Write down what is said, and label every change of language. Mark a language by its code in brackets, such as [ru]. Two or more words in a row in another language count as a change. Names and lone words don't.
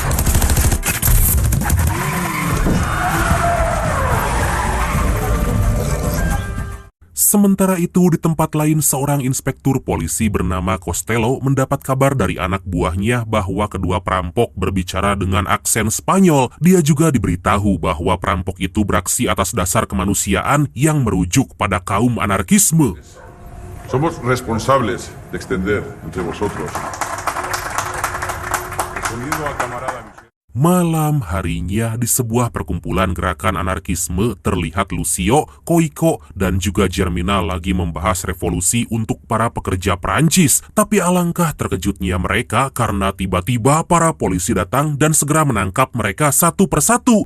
[id] Sementara itu, di tempat lain seorang inspektur polisi bernama Costello mendapat kabar dari anak buahnya bahwa kedua perampok berbicara dengan aksen Spanyol. Dia juga diberitahu bahwa perampok itu beraksi atas dasar kemanusiaan yang merujuk pada kaum anarkisme. [es] Somos responsables de extender entre vosotros. Respondiendo al camarada [id] Malam harinya di sebuah perkumpulan gerakan anarkisme terlihat Lucio, Cuico, dan juga Germinal lagi membahas revolusi untuk para pekerja Prancis. Tapi alangkah terkejutnya mereka karena tiba-tiba para polisi datang dan segera menangkap mereka satu persatu.